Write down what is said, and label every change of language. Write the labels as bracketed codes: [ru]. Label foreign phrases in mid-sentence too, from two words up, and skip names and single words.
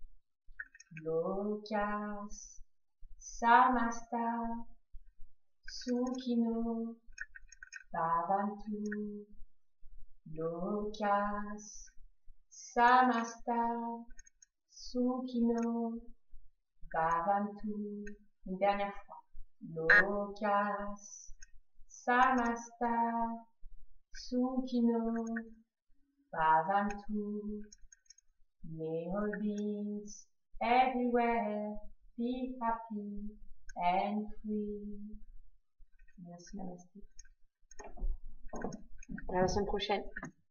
[sa] Lokas, Samasta, Sukhino, Bhavantu. Lokas, Samasta, Sukhino, Bhavantu. [fr] Une dernière fois. [sa] Lokas, Samasta, Sukhino, Bhavantu. [en] May all beings everywhere be happy and free. [fr] Merci, Namasté. À la semaine prochaine.